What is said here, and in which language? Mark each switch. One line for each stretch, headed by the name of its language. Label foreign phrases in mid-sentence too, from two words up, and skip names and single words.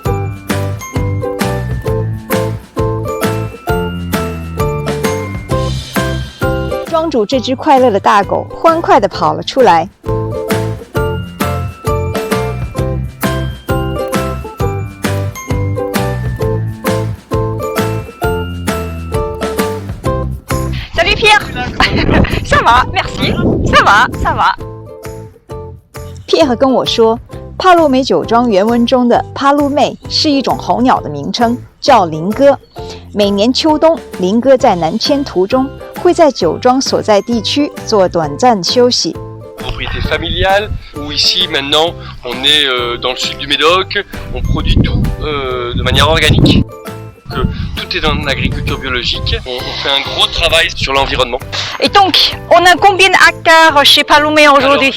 Chinese: 庄主这只快乐的大狗欢快地跑了出来。
French: Salut Pierre, ça va, merci, ça va, ça va.
Chinese: Pierre 跟我说，帕洛梅酒庄原文中的帕鲁妹是一种候鸟的名称，叫林鸽。每年秋冬，林鸽在南迁途中会在酒庄所在地区做短暂休息。
French: Propriété familiale, où ici maintenant on est dans le sud du Médoc, on produit tout de manière organique. Tout est dans l'agriculture biologique, on fait un gros travail sur l'environnement. Et donc, on a combien d'hectares chez Paloumet aujourd'hui?